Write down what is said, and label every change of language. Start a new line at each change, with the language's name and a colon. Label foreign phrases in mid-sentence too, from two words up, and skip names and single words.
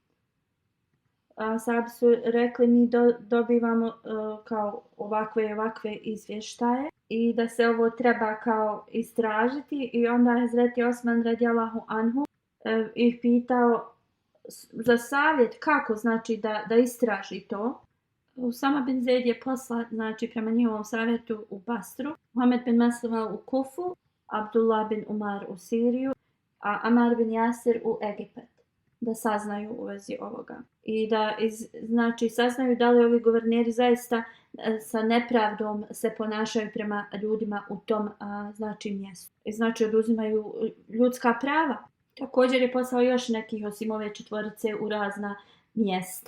Bosnian: Ashabi su rekli: mi dobivamo kao ovakve izvještaje i da se ovo treba kao istražiti. I onda je Hazreti Osman
Arabic: رضي الله عنه
Bosnian: ih pitao za savjet kako da istraži to. Usama bin Zaid je poslat prema njihovom savjetu u Basru, Muhammed bin Maslama u Kufu, Abdullah bin Umar u Siriju, a Amar bin Jasir u Egipat, da saznaju u vezi ovoga. I da saznaju da li ovi guverneri zaista sa nepravdom se ponašaju prema ljudima u tom mjestu. I oduzimaju ljudska prava. Također je poslao još nekih osim ove četvorice u razna mjesta.